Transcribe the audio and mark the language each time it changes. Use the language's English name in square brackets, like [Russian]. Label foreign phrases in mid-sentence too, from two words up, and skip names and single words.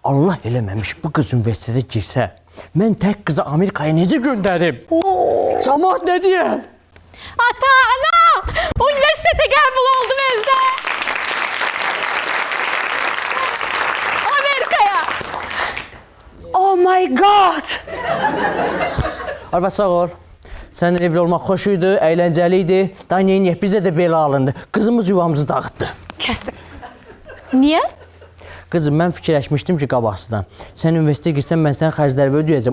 [Azerbaijani] Allah eləməmiş bu qız universitetə girsə, mən tək qızı Amerikaya necə göndərim? Cəmaət nə deyər? Ata, ana! Universitete qəbul oldum özdə. Amerikaya. [English] Oh my god! [Azerbaijani] Arvad sağ ol. Sənin evli olmaq xoş idi, əyləncəli idi. Daha neyiniyək, bizə də belə alındı. Qızımız yuvamızı dağıtdı. Kəsdim. Niyə? Qızım, mən fikirləşmişdim ki, qabaqsıdan. Sən universitetə girsən, mən sənə xərcləri ödəyəcəm.